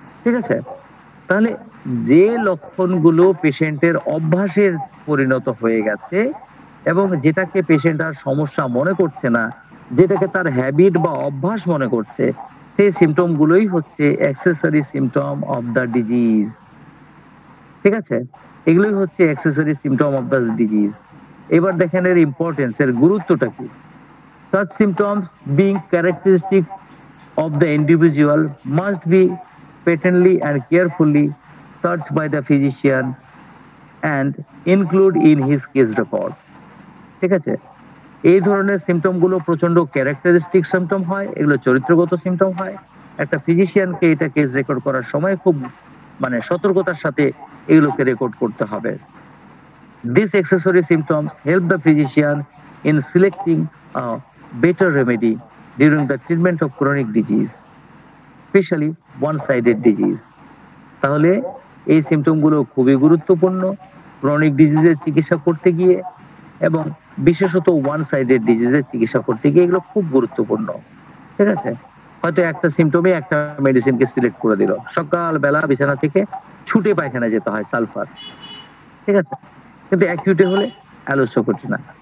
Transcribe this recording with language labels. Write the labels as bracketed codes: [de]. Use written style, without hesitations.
[bn] ঠিক আছে, তাহলে যে লক্ষণগুলো পেশেন্টের অভ্যাসের পরিণত হয়ে গেছে এবং যেটাকে পেশেন্ট আর সমস্যা মনে করছে না, যেটাকে তার হ্যাবিট বা অভ্যাস মনে করছে, সেই সিমটম গুলোই হচ্ছে [en] Accessory symptom of the disease. [bn] ঠিক আছে, এগুলোই হচ্ছে [en] Accessory symptom of the disease. [bn] এবার দেখেন এর ইম্পর্টেন্স, এর গুরুত্বটা কি। [en] Such symptoms being characteristic of the individual must be patently and carefully searched by the physician and include in his case record. [bn] ঠিক আছে, এই ধরনের সিমটম গুলো প্রচন্ড ক্যারেক্টারিস্টিক সিমটম হয়, এগুলো চরিত্রগত সিমটম হয়। একটা ফিজিশিয়ানকে এটা কেস রেকর্ড করার সময় খুব মানে সতর্কতার সাথে এগুলোকে রেকর্ড করতে হবে। [en] These accessory symptoms help the physician in selecting a better remedy during the treatment of chronic disease, especially one-sided disease. [bn] তাহলে এই সিমটম গুলো খুবই গুরুত্বপূর্ণ ক্রনিক ডিজিজের চিকিৎসা করতে গিয়ে, এবং বিশেষত ওয়ান সাইডেড ডিজিজের চিকিৎসা করতে গিয়ে এগুলো খুব গুরুত্বপূর্ণ। ঠিক আছে, হয়তো একটা সিমটমে একটা মেডিসিনকে সিলেক্ট করে দিল, সকালবেলা বিছানা থেকে ছুটে পায়খানা যেতে হয় সালফার, ঠিক আছে, কিন্তু অ্যাকিউটে হলে অ্যালোসকোটিনা।